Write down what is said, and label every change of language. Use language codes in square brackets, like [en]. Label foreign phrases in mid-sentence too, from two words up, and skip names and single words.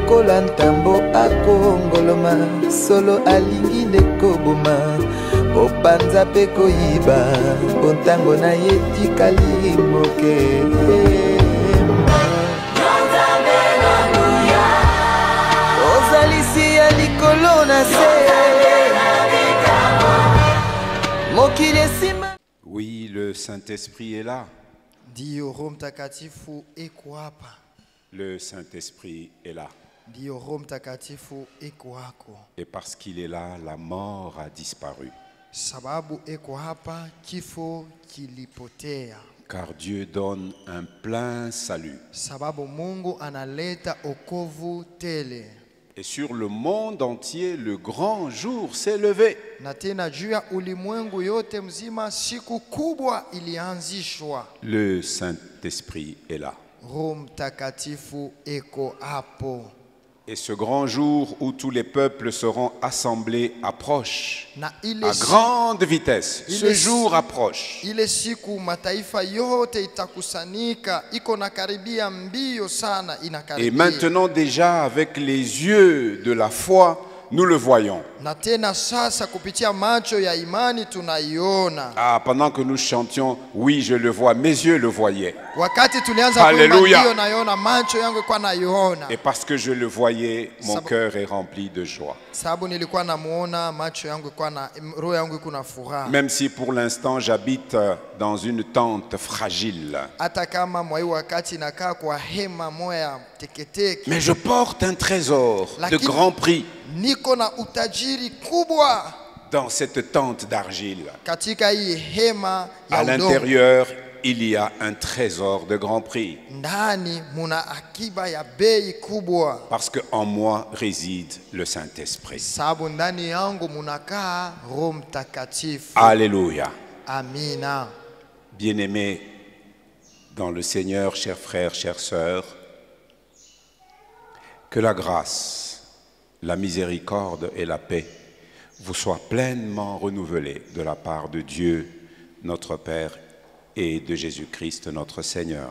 [ln] lokola ntambo akongoloma solo alingi nde koboma opanza mpe koyiba bontango na ye tikali moke ozalisi ya likolo na se mokili esima. [fr] Oui, le Saint-Esprit est là. [sw] Ndio Roho Mtakatifu eko hapa. [fr] Le Saint-Esprit est là. [sw] Ndio Roho Mtakatifu eko hako. [fr] Et parce qu'il est là, la mort a disparu. [sw] Sababu eko hapa, kifo kilipotea. [fr] Car Dieu donne un plein salut. [sw] Sababu Mungu analeta okovu tele. [fr] Et sur le monde entier, le grand jour s'est levé. [sw] Na tena juu ya ulimwengu yote mzima siku kubwa ilianzishwa. [fr] Le Saint-Esprit est là. [sw] Roho Mtakatifu eko hapo. [fr] Et ce grand jour où tous les peuples seront assemblés approche. À grande vitesse. Ce jour approche. [sw] Ile siku mataifa yote itakusanika iko na karibia mbio sana inakaribia. [fr] Et maintenant déjà avec les yeux de la foi, nous le voyons. [sw] Na tena sasa kupitia macho ya imani tunaiona. [fr] Ah, pendant que nous chantions, oui, je le vois, mes yeux le voyaient. [sw] Wakati tulianza kuimba ndio naiona, macho yangu kwa naiona. [fr] Et parce que je le voyais, mon cœur est rempli de joie. [sw] Sababu nilikuwa namuona, macho yangu kwa na roho yangu kuna furaha. [fr] Même si pour l'instant j'habite dans une tente fragile. [sw] Hata kama mwai wakati nakaa kwa hema moya teketeke. [fr] Mais je porte un trésor de grand prix. [sw] Niko na utajiri kubwa [fr] dans cette tente d'argile. [sw] Katika hii hema ya [fr] à l'intérieur, il y a un trésor de grand prix. [sw] Ndani muna akiba ya bei kubwa. [fr] Parce qu'en moi réside le Saint-Esprit. [sw] Sababu ndani yangu munakaa Roho Mtakatifu. [fr] Alléluia. [sw] Amina. [fr] Bien-aimés dans le Seigneur, chers frères, chères sœurs, que la grâce, la miséricorde et la paix vous soient pleinement renouvelées de la part de Dieu, notre Père, et de Jésus-Christ, notre Seigneur.